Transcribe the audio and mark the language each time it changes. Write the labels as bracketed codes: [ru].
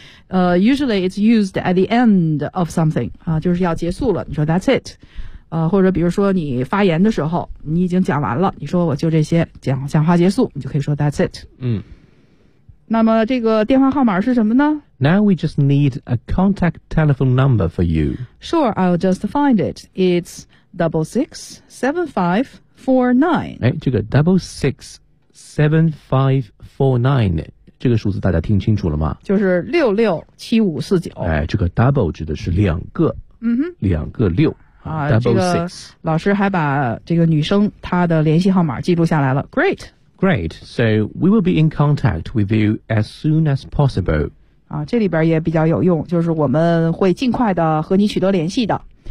[en] Usually it's used at the end of something, [zh] 就是要结束了，你说 [en] that's it, [zh] 或者比如说你发言的时候你已经讲完了，你说我就这些，讲话结束，你就可以说 that's it。那么这个电话号码是什么呢？ [en] Now we just need a contact telephone number for you. Sure, I'll just find it. It's 667549. [zh] 这个667549，这个数字大家听清楚了吗？就是667549。这个 double 指的是两个，两个六。double six. 这个老师还把这个女生她的联系号码记录下来了。 [en] Great. Great, so we will be in contact with you as soon as possible. [zh] 这里边也比较有用，就是我们会尽快的和你取得联系的。